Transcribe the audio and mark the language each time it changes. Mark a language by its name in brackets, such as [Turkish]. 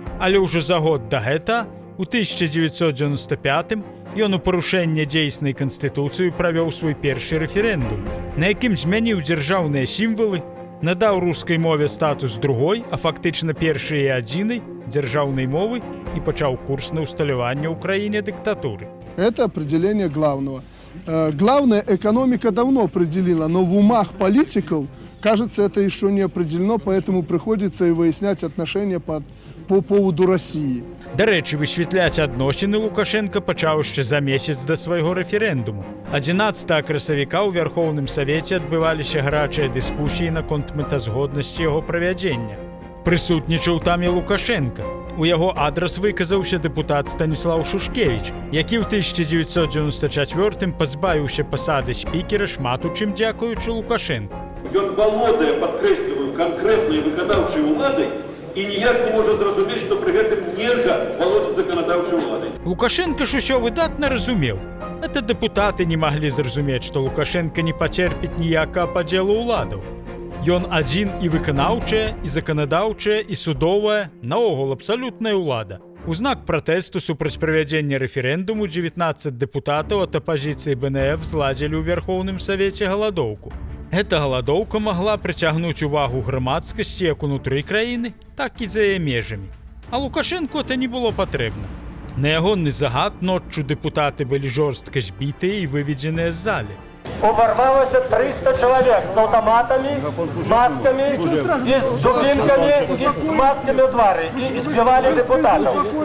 [Belarusian] Але ўжо за год да гэта, у 1995 ён у парушэнне дзейснай Канстытуцыі правёў свой першы рэферэндум, на якім змяніў дзяржаўныя сімвалы, надаў рускай мове статус другой, а фактычна першай і адзінай дзяржаўнай мовы і пачаў курс на усталяванне ў краіне дыктатуры. [Russian] Это определение главного. Главное, экономика давно определила, но в умах политиков, кажется, это еще не определено, поэтому приходится и выяснять отношения по поводу России. [Belarusian] Дарэчы, высвятляць адносіны Лукашенка пачаў яшчэ за месяц да свайго рэферэндуму. 11 красавіка ў Вярхоўным Савеце адбываліся гарачыя дыскусіі наконт мэтазгоднасці яго правядзення. Прысутнічаў там і Лукашенка. У яго адрас выказаўся дэпутат Станіслаў Шушкевіч, які ў 1994 пазбавіўся пасады спікера шмат у чым дзякуючы Лукашенку. Ён валодае, падкрэсліваю, канкрэтнай выканаўчай уладай і ніяк не можа зразумець, што пры гэтым нельга валодаць заканадаўчай уладай. Лукашенка ж усё выдатна разумеў. Это дэпутаты не маглі зразумець, што Лукашенка не пацерпіць ніякага падзелу ўладаў. Ён адзін і выканаўчая, і заканадаўчая, і судовая, наогул абсалютная ўлада. У знак пратэсту супраць правядзення рэферэндуму 19 дэпутатаў ад апазіцыі БНФ зладзілі ў Вярхоўным Савеце галадоўку. Эта галадоўка магла прыцягнуць увагу грамадскасці як унутры краіны, так і за яе межамі. А Лукашенку это не было патрэбна. На ягоны загад ноччу дэпутаты былі жорстка збітыя і выведзеныя з залі. Уварвалося 300 чалавек з аўтаматамі, з маскамі, і з дубінкамі, і з маскамі ў твары, і збівалі дэпутатаў.